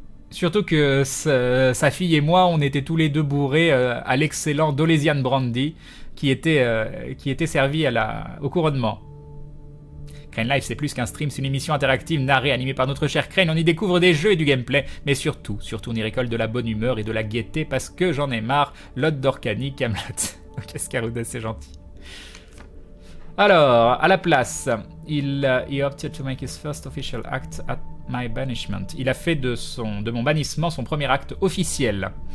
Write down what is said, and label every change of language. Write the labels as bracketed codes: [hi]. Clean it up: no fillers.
[fr] Surtout que sa fille et moi, on était tous les deux bourrés à l'excellent Dolesian Brandy qui était servi au couronnement. Crane Live, c'est plus qu'un stream, c'est une émission interactive narrée, animée par notre cher Crane. On y découvre des jeux et du gameplay, mais surtout, on y récolte de la bonne humeur et de la gaieté parce que j'en ai marre. Lot d'Orcani, Camelot. Ok, Scarouda, c'est gentil. Alors, à la place, [en] he opted to make his first official act at my banishment. [fr] Il a fait de mon bannissement son premier acte officiel.